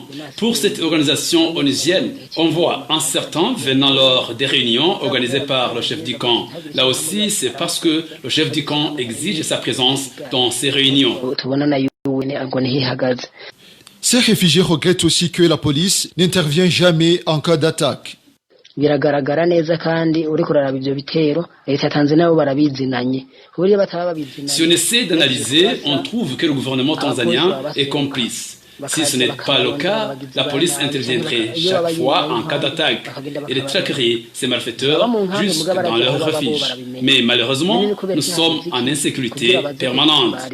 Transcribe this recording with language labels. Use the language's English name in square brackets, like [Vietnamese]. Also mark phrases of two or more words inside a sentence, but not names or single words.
[French] Pour cette organisation onusienne, on voit un certain venant lors des réunions organisées par le chef du camp. Là aussi, c'est parce que le chef du camp exige sa présence dans ces réunions. Ces réfugiés regrettent aussi que la police n'intervient jamais en cas d'attaque. [Rundi] biragaragara neza kandi uri kuraraba ivyo bitero leta ya Tanzania bo barabizinanye. [French] Si on essaie d'analyser, on trouve que le gouvernement tanzanien est complice. Si ce n'est pas le cas, la police interviendrait chaque fois en cas d'attaque et les traquerait ces malfaiteurs jusque dans leur refuge. Mais malheureusement, nous sommes en insécurité permanente.